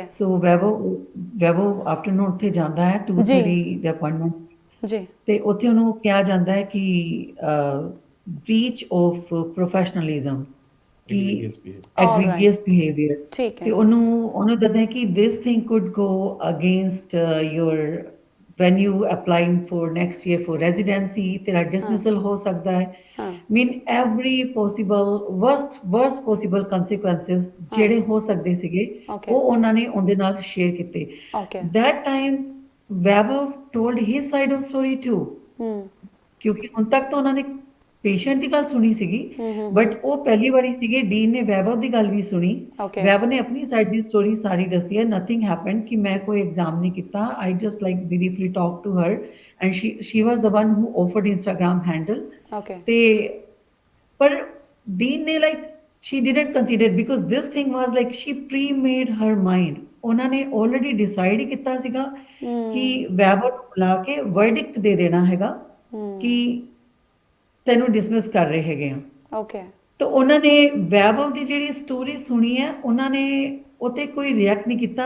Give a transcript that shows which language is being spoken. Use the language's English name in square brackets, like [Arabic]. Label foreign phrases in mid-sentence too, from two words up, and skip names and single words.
[Punjabi] ਸੋ ਵੈਭਵ ਆਫਟਰਨੂਨ ਉੱਥੇ ਜਾਂਦਾ ਹੈ 2:30 ਦੇ ਅਪਾਇੰਟਮੈਂਟ ਜੀ। ਤੇ ਉੱਥੇ ਉਹਨੂੰ ਕਿਹਾ ਜਾਂਦਾ ਹੈ ਕਿ [English] breach of professionalism [Punjabi] ਕਿ [English] egregious behaviour. [Punjabi] ਠੀਕ ਹੈ। ਤੇ ਉਹਨੂੰ ਦੱਸਦੇ ਕਿ [English] this thing could go against your when you applying for next year for residency [Punjabi] ਤੇਰਾ dismissal ਹੋ ਸਕਦਾ ਹੈ। [English] mean every possible worst possible consequences [Punjabi] ਜਿਹੜੇ ਹੋ ਸਕਦੇ ਸੀਗੇ ਉਹ ਉਹਨਾਂ ਨੇ ਉਹਦੇ ਨਾਲ ਸ਼ੇਅਰ ਕੀਤੇ। [English] that time ਵੈਭਵ told his side of story too [Punjabi] ਕਿਉਂਕਿ ਹੁਣ ਤੱਕ ਤਾਂ ਉਹਨਾਂ ਨੇ ਪੇਸ਼ੈਂਟ ਦੀ ਗੱਲ ਸੁਣੀ ਸੀਗੀ ਬਟ ਉਹ ਪਹਿਲੀ ਵਾਰੀ ਸੀਗੇ ਡੀਨ ਨੇ ਵੈਭਵ ਦੀ ਗੱਲ ਵੀ ਸੁਣੀ। ਵੈਭਵ ਨੇ ਆਪਣੀ ਸਾਈਡ ਦੀ ਸਟੋਰੀ ਸਾਰੀ ਦੱਸੀ ਹੈ। [English] nothing happened [Punjabi] ਕਿ ਮੈਂ ਕੋਈ ਐਗਜ਼ਾਮ ਨਹੀਂ ਕੀਤਾ। [English] I just like briefly talk to her and she was the one who offered Instagram handle. [Punjabi] ਤੇ ਪਰ ਡੀਨ ਨੇ ਲਾਈਕ [English] she didn't consider because this thing was like she pre-made her mind। [Punjabi] ਉਹਨਾਂ ਨੇ [English] already decide [Punjabi] ਹੀ ਕੀਤਾ ਸੀਗਾ ਕਿ ਵੈਭਵ ਨੂੰ ਬੁਲਾ ਕੇ verdict ਦੇ ਦੇਣਾ ਹੈਗਾ ਕਿ ਤੈਨੂੰ ਡਿਸਮਿਸ ਕਰ ਰਹੇ ਹੈਗੇ ਆ। ਓਕੇ। ਤਾਂ ਉਹਨਾਂ ਨੇ ਵੈਭਵ ਦੀ ਜਿਹੜੀ ਸਟੋਰੀ ਸੁਣੀ ਹੈ ਉਹਨਾਂ ਨੇ ਉਤੇ ਕੋਈ ਰਿਐਕਟ ਨਹੀਂ ਕੀਤਾ।